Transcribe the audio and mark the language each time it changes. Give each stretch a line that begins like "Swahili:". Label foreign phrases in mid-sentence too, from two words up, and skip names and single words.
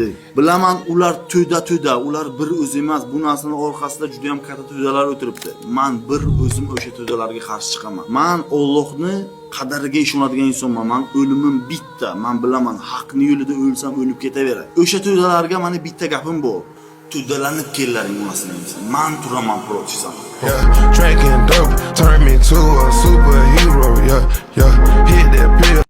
Uzbek: Bilaman, ular to'da, ular bir o'zi emas, bu narsaning orqasida juda ham katta to'dalar o'tiribdi. Men bir o'zim o'sha to'dalarga qarshi chiqaman. Men Allohni qadariga ishonadigan insonman. Men o'limim bitta. Men bilaman, haqning yo'lida o'lsam o'lib ketaveradi. O'sha to'dalarga meni bitta gapim bor. To'dalanib kellaring onasini deysan. Men turaman protisam.
English: Drinking dope turned me to a superhero. Hit that pill.